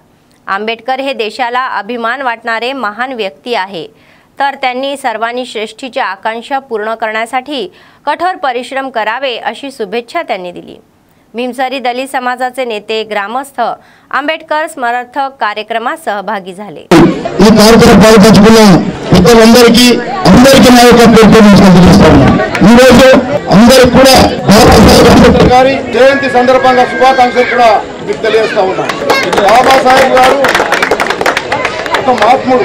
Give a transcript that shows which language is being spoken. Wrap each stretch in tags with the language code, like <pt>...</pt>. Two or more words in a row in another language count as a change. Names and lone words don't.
<mr>आंबेडकर हे देशाला अभिमान वाटणारे महान व्यक्ती आहे, तर त्यांनी सर्वांनी श्रेष्ठीची आकांक्षा पूर्ण करण्यासाठी कठोर परिश्रम करावे अशी शुभेच्छा त्यांनी दिली। भीमसरी दलित समाजाचे नेते, ग्रामस्थ आंबेडकर स्मरणार्थ कार्यक्रमात सहभागी झाले।</mr> <te>ఈ కార్యక్రమం పాల్గొంటున్న పెద్దలందరికీ అందరికీ నా యొక్క పేర్కొనడం ఈ రోజు అందరికీ కూడా బాబాసాహెబ్ అంబేద్కర్ గారి జయంతి సందర్భంగా శుభాకాంక్షలు కూడా మీకు తెలియజేస్తా ఉన్నాను। బాబాసాహెబ్ గారు ఒక మహాత్ముడు।</te>